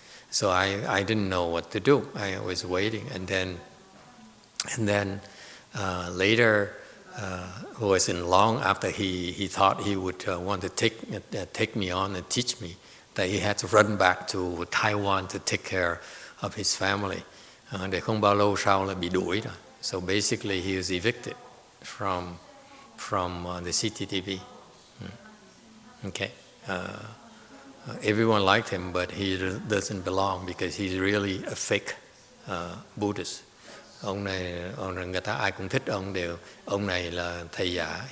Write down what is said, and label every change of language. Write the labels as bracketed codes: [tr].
[en] So I didn't know what to do. I was waiting, and then later wasn't long after he thought he would want to take me on and teach me, that he had to run back to Taiwan to take care of his family. [vi] Để không bao lâu sau là bị đuổi rồi. [en] So basically he was evicted from the CTTV. Okay. Everyone liked him, but he doesn't belong because he's really a fake Buddhist. [vi] Ông này người ta ai cũng thích ông này là thầy giả.